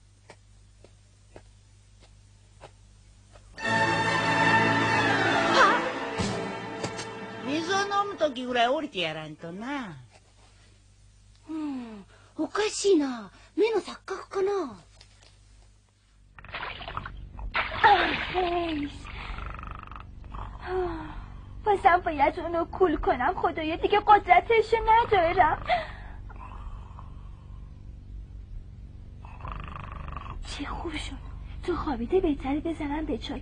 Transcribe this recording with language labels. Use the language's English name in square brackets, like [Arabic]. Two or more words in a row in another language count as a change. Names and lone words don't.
[Japanese] 水を飲む時ぐらい降りてやらんとな。おかしいな。目の錯覚かな。 [Persian] بازم باید اونو کول کنم. خدایا دیگه قدرتشو ندارم. چه خوب شد تو خوابیده، بهتره بزنم به چاک.